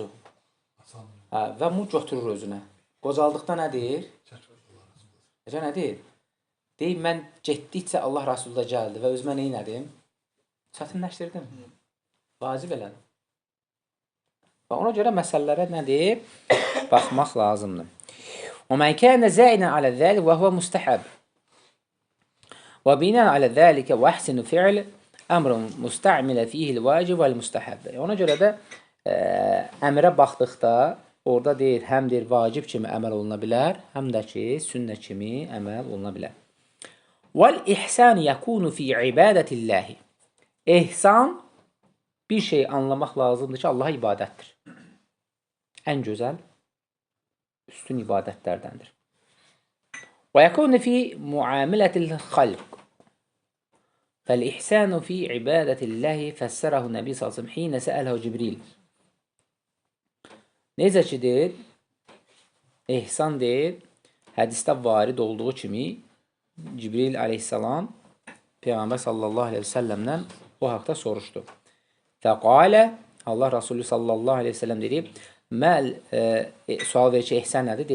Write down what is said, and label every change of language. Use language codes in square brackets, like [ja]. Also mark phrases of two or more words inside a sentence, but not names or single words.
[az] Və bu götürür özünə. Qocaldıqda nə deyir? Nə deyir? Deyir, mən getdikcə Allah Rasulü da gəldi və özümə nə elədim? Çətinləşdirdim. Vacib elədim. Və ona görə məsələlərə nə deyir? Baxmaq lazımdır. [ar] وَمَنْ كَانَ زَائِنًا عَلَى ذَلِكَ وَهُوَ مُسْتَحَبٌ وَبِنَاءً عَلَى ذَلِكَ وَأَحْسَنُ فِعْلُ أَمْرٌ مُسْتَعْمِلَ فِيهِ الْوَاجِبُ وَالْمُسْتَحَبُ. [az] Ona görə də əmrə baxdıqda orada deyir, həm deyir vacib kimi əməl oluna bilər, həm də ki, sünnə kimi əməl oluna bilər. [ar] وَالْإِحْسَانُ يَكُونُ فِي عِبَادَةِ اللّٰهِ. [az] İhsan bir şey anlamaq lazımdır ki, Allaha ibadətdir. Ən gözəl, üstün ibadətlərdəndir. [ar] وَيَكُونُ فِي مُعَامِلَةِ الْخَلْقِ. فَالْإِحْسَانُ فِي عِبَادَةِ اللّٰهِ فَسَّرَهُ النَّبِي صَلَّى اللّٰهُ عَلَيْهِ وَسَلَّمْ حِينَ سَأَلَهُ جِبْرِيلٌ. [az] Necə ki deyir, ihsan deyir, hədisdə varid olduğu kimi Cibril aleyhissalam Peyğəmbər [ar] صلى الله عليه وسلم [az] o haqda soruşdu. Fəqalə, Allah Rasulü [ar] صلى الله عليه وسلم [az] deyir, sual verir ki, ihsan nədir?